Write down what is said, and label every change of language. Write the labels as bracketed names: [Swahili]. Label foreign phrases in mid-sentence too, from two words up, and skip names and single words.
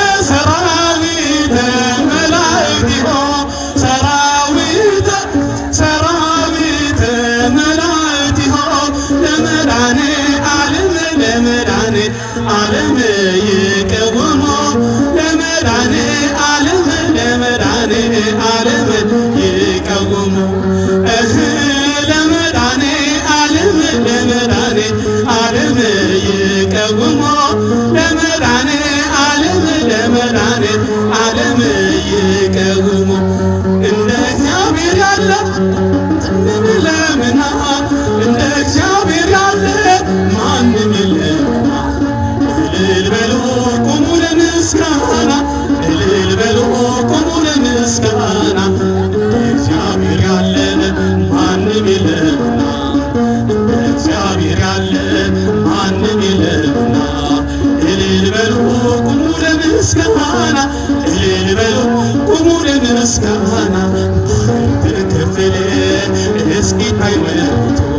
[Geez] ሰራዊት መላእክቲሆ፣ ሰራዊት ሰራዊት መላእክቲሆ ለመዳኔ ዓለም፣ ለመዳኔ ዓለም ይቀውሞ፣ ለመዳኔ ዓለም፣ ለመዳኔ ዓለም ይቀውሞ። [Amharic] እህ [Geez] ለመዳኔ ዓለም፣ ለመዳኔ ዓለም ይቀውሞ፣ ለመዳኔ ዓለም፣ ለመዳኔ ዓለም ይቀውሞ። [Amharic] እንደ እግዚአብሔር ያለ ማንም ለምና፣ እንደ እግዚአብሔር ያለ ማንም የለምና። እልል በሉ ቁሙ ለምስጋና፣ እልል በሉ ቁሙ ለምስጋና። እንደ እግዚአብሔር ያለ ማንም የለምና፣ እንደ እግዚአብሔር ያለ ማንም የለምና። እልል በሉ ቁሙ ለምስጋና፣ እልል በሉ ቁሙ ለምስጋና። ተከፈለ እስኪ ሃይማኖቱ